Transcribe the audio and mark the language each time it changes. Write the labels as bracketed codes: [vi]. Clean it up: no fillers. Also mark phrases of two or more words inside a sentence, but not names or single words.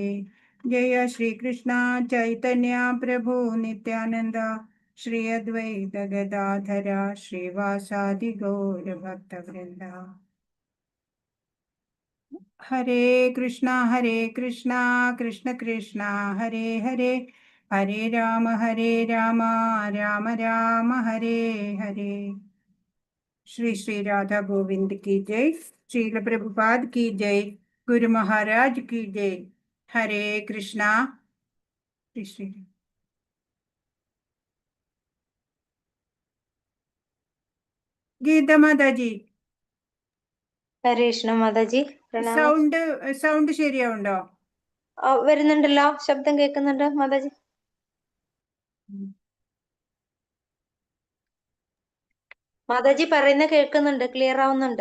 [sa] ജയ ശ്രീകൃഷ്ണ ചൈതന്യ പ്രഭു നിത്യാനന്ദ ശ്രീ അദ്വൈത ഗദാധര ശ്രീവാസാദി ഗൗരഭക്തവൃന്ദ. ഹരേ കൃഷ്ണ കൃഷ്ണ കൃഷ്ണ ഹരേ ഹരേ, ഹരേ രാമ രാമ രാമ ഹരേ ഹരേ. [hi] ശ്രീ ശ്രീ രാധാ ഗോവിന്ദ് की जय. श्रील प्रभुपाद की जय. गुरु महाराज की जय. हरे कृष्णा. श्री गीता माता जी. [ml] ഹരേ കൃഷ്ണ മാതാജി പ്രണാമം. സൗണ്ട് ശരിയാവുണ്ടോ? വരുന്നുണ്ടല്ലോ, ശബ്ദം കേൾക്കുന്നുണ്ട് മാതാജി. മാതാജി പറയുന്ന കേൾക്കുന്നുണ്ട്, ക്ലിയർ ആവുന്നുണ്ട്.